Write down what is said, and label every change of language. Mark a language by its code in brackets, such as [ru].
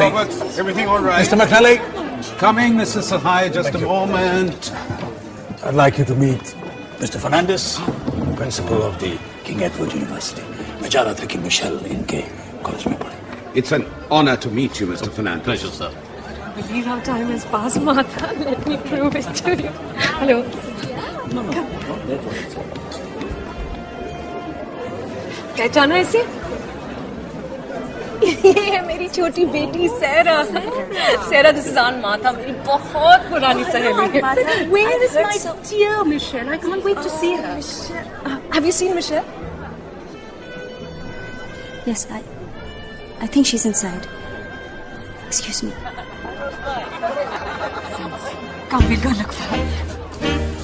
[en] Robert, everything all right? Mr. McNally. Coming, Mrs. Sahai, just a moment. I'd like you to meet Mr. Fernandez, principal of the King Edward University. [hi] मैं चाह रहा था कि Michel इनके college में पढ़े. [en] It's an honor to meet you, Mr. Fernandez. Pleasure, sir. I believe how time has passed, Martha. Let me prove it to you. Hello. [hi] पहचाना इसे? ये है मेरी छोटी बेटी सैरा. [en] Sarah, this is Aunt Martha. [hi] मेरी बहुत पुरानी सहेली है. [en] Where is my dear Michelle? I can't wait to see her. Have you seen Michelle? Yes, I think she's inside. Excuse me. Come, we'll go look for her.